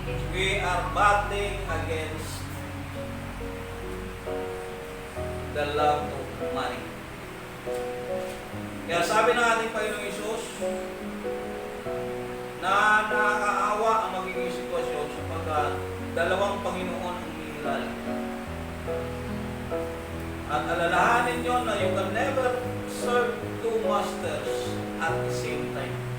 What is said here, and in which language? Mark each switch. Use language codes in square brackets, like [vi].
[en] We are battling against the love of money. [tl] Kaya sabi ng ating Panginoong Hesus na nakakaawa ang magiging sitwasyon sapagkat dalawang Panginoon ang hihiral. At alalahanin nyo na [en] you can never serve two masters at the same time.